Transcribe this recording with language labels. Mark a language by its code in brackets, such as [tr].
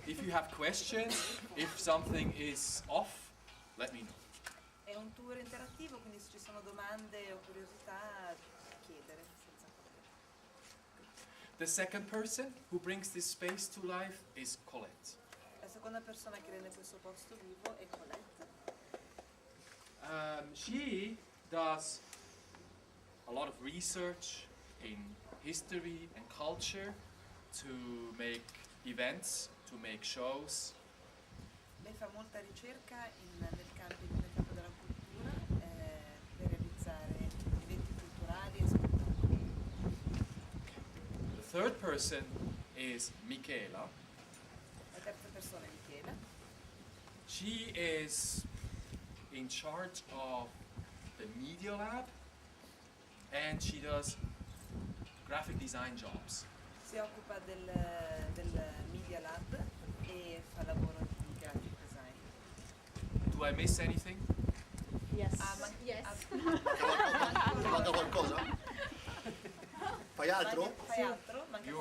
[en] If you have questions, if something is off, let me know. [it] È un tour interattivo, quindi se ci sono domande o curiosità, chiedere senza problemi. [en] The second person who brings this space to life is Colette. [it] La seconda persona che rende questo posto vivo è Colette. [en] She does a lot of research in history and culture to make events, to make shows. [it] Lei fa molta ricerca nel campo della cultura per realizzare eventi culturali e spettacoli. [en] The third person is Michela. [it] La terza persona è Michela. [en] She is in charge of the media lab and she does graphic design jobs. [it] Si occupa del Media Lab e fa lavoro di graphic design. [en] Do I miss anything? Yes. Yes. [it] Manca qualcosa? Fai altro? Fai altro? Manca